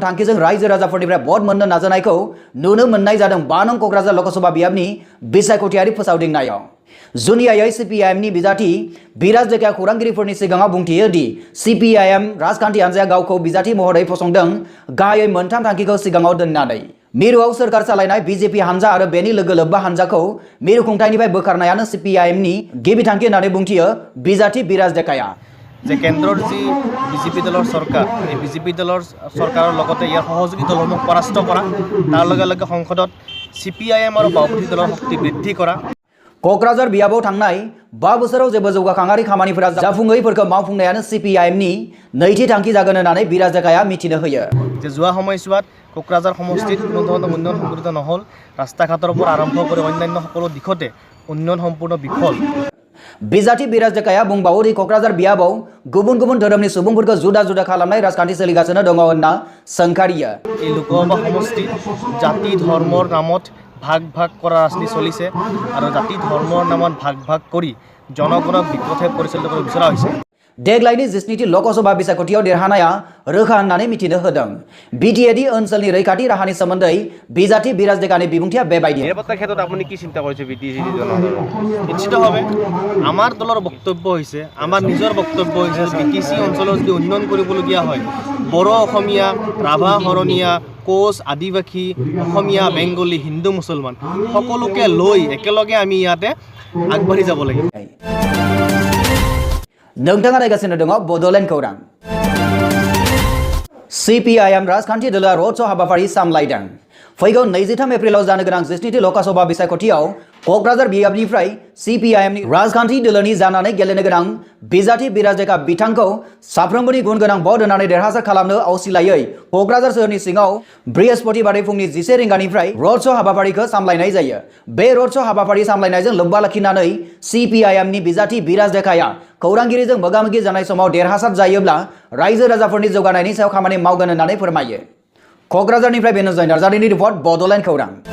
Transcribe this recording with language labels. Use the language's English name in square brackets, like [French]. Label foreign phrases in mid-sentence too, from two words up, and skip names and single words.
[Bodo] थांखिजों रायजो राजाफोरनिफ्राय भट मोननो नाजानायखौ नुनो मोननाय जादों 5 नं क'क्राझार लकसभा बियाबनि बिसायख'थियारि फोसावदिंनायाव जुनियायै सिपिआइएमनि बिजाथि बिराज डेकाया खौरांगिरिफोरनि सिगाङाव बुंथियो दि सिपिआइएम राजखान्थि हानजाया गावखौ बिजाथि महरै फसंदों गाहायै मोनथाम थांखिखौ सिगाङाव दोननानै मिरुआव सोरखार सालायनाय बीजेपी हानजा आरो बेनि लोगो लोब्बा हानजाखौ मिरु खुंथायनिफ्राय बोखारनायानो सिपिआइएमनि गिबि थांखि होननानै बुंथियो बिजाथि बिराज डेकाया [Assamese] যে কেন্দ্ৰৰ যি বিজেপি দলৰ চৰকাৰ এই বিজেপি দলৰ চৰকাৰৰ লগতে ইয়াৰ সহযোগী দলসমূহ পৰাস্ত কৰা তাৰ লগে লগে সংসদত সিপিআইএম আৰু বাওপন্থী দলৰ শক্তি বৃদ্ধি কৰা [Bodo] क'क्राझार बियाबाव थांनाय 5 बोसोराव जेबो जौगाखांआरि खामानिफोरा जाफुङैफोरखौ मावफुंनायानो सिपिआइएमनि नैथि थांखि जागोन होननानै बिराज डेकाया मिथिनो होयो [Assamese] যে যোৱা সময়ছোৱাত কোকৰাঝাৰ সমষ্টিত কোনো ধৰণৰ উন্নয়ন সংঘটিত নহ'ল ৰাস্তা ঘাটৰ পৰা আৰম্ভ কৰি অন্যান্য সকলো দিশতে উন্নয়ন সম্পূৰ্ণ বিফল [Bodo] बिजाथि बिराज डेकाया बुंबावो दि क'क्राझार बियाबाव गुबुन गुबुन धोरोमनि सुबुंफोरखौ जुदा जुदा खालामनाय राजखान्थि सोलिगासिनो दङ होनना सोंखारियो [Assamese] এই লোকসভা সমষ্টিত জাতি ধৰ্মৰ নামত ভাগ ভাগ কৰা ৰাজনীতি চলিছে আৰু জাতি ধৰ্মৰ নামত ভাগ ভাগ কৰি জনগণক বিপথে পৰিচালিত কৰিব বিচৰা হৈছে [Bodo] देग्लायनि 17 लकसभा बिसायख'थियाव देरहानाया रोखा होननानै मिथिनो होदों बिटिएडि ओनसोलनि रैखाथि राहानि सोमोन्दै बिजाथि बिराज डेकानि बिबुंथिया बेबायदि [Assamese] নিৰাপত্তাৰ ক্ষেত্ৰত আপুনি কি চিন্তা কৰিছে বিটিএডি নিশ্চিতভাৱে আমাৰ দলৰ বক্তব্য হৈছে আমাৰ নিজৰ বক্তব্য হৈছে বিটিচি অঞ্চলৰ যদি উন্নয়ন কৰিবলগীয়া হয় বড়ো অসমীয়া ৰাভা হৰণীয়া কোচ আদিবাসী অসমীয়া বেংগলী হিন্দু মুছলমান সকলোকে লৈ একেলগে আমি ইয়াতে আগবাঢ়ি যাব লাগিব [Bodo] नोंथाङा नायगासिनो दङ बड'लेण्ड खौरां सिपिआइएम राजखान्थि दोलोआ [English] road show' [Bodo] हाबाफारि सामलायदों फैगौ 23 एप्रिलाव जानो गोनां 17 लकसभा बिसायख'थियाव क'क्राझार बियाबनिफ्राय सिपिआइएमनि राजखान्थि दोलोनि जानानै गेलेनो गोनां बिजाथि बिराज डेका बिथांखौ साफ्रोमबोनि गुन गोनां भट होनानै देरहासार खालामनो असिलायै क'क्राझार सोहोरनि सिङाव बृहस्पतिबारै फुंनि 10 रिंगानिफ्राय रड श' हाबाफारिखौ सामलायनाय जायो बे रड श' हाबाफारि सामलायनायजों लोब्बा लाखिनानै सिपिआइएमनि बिजाथि बिराज डेकाया खौरांगिरिजों मोगा-मोगि जानाय समाव देरहासार जायोब्ला रायजो राजाफोरनि जौगानायनि सायाव खामानि मावगोन होननानै फोरमायो क'क्राझारनिफ्राय बेनोजय नार्जारिनि रिपर्ट बड'लेण्ड खौरां